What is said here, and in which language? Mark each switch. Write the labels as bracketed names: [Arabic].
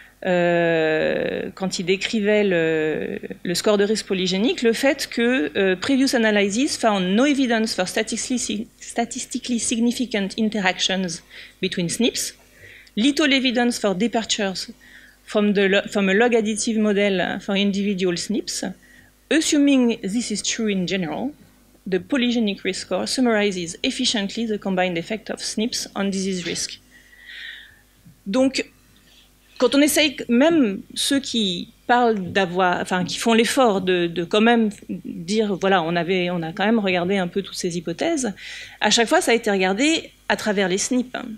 [French] quand il décrivait le score de risque polygénique, le fait que [English] previous analysis found no evidence for statistically significant interactions between SNPs, little evidence for departures from a log additive model for individual SNPs. Assuming this is true in general, the polygenic risk score summarizes efficiently the combined effect of SNPs on disease risk. [French] Donc, quand on essaye, même ceux qui parlent d'avoir, enfin, qui font l'effort de quand même dire, voilà, on a quand même regardé un peu toutes ces hypothèses, à chaque fois, ça a été regardé à travers les SNP.